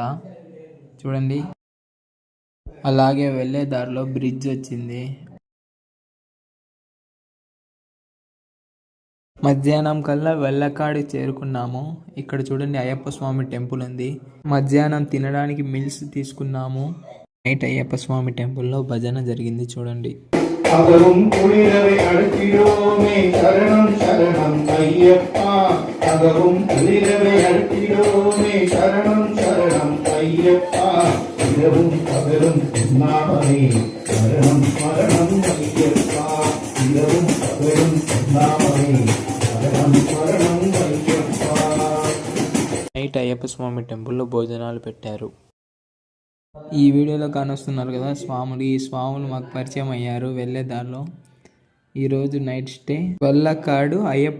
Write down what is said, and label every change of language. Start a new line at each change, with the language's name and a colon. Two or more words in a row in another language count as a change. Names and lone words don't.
Telugu: చూడండి, అలాగే వెళ్ళే దారిలో బ్రిడ్జ్ వచ్చింది. మధ్యాహ్నం కల్లా వెల్లకాడి చేరుకున్నాము. ఇక్కడ చూడండి అయ్యప్ప స్వామి టెంపుల్ ఉంది. మధ్యాహ్నం తినడానికి మిల్స్ తీసుకున్నాము. నైట్ అయ్యప్ప స్వామి టెంపుల్లో భజన జరిగింది. చూడండి.
Tamil: அகரும் குளிரவை அழுத்திடோமே சரணம் சரணம் ஐயப்பா. அகரும் குளிரவை அழுத்திடோமே சரணம் சரணம் ஐயப்பா. இரவும் பகலும் நாமமே சரணம் சரணம் ஐயப்பா. இரவும் பகலும் நாமமே சரணம் சரணம் ஐயப்பா.
Telugu: నైట్ అయ్యప్ప స్వామి టెంపుల్లో భోజనాలు పెట్టారు. ఈ వీడియోలో కానొస్తున్నారు కదా స్వాములు. ఈ స్వాములు మాకు పరిచయం అయ్యారు వెళ్ళే దారిలో. ఈరోజు నైట్ స్టే వల్లకాడు అయ్యప్ప